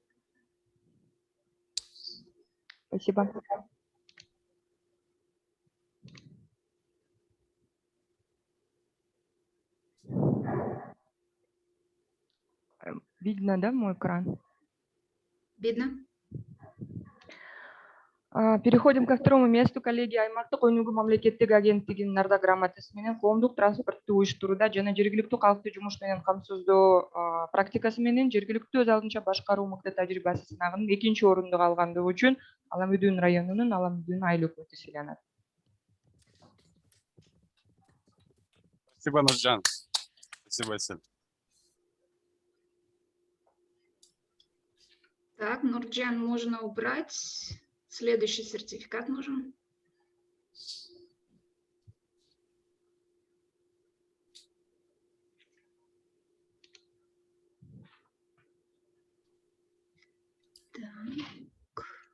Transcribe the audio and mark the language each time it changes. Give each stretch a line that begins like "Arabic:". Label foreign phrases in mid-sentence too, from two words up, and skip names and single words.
Russian: Спасибо. Видно, да, мой экран? Видно? Переходим ко второму месту, коллеги.
Kyrgyz: Аймактык өнүгүү мамлекеттик агенттигинин ардак грамотасы менен коомдук транспортты уюштурууда жана жергиликтүү калкты жумуш менен камсыздоо практикасы менен жергиликтүү өз алдынча башкаруу мыкты тажрыйбасы сынагынын 2-чи орунду алгандыгы үчүн Аламүдүн районунун Аламүдүн айыл өкмөтү сыйланат.
Russian: Спасибо, Нуржан. Спасибо, Асель. Так, Нурджан, можно убрать. Следующий сертификат нужен. Так.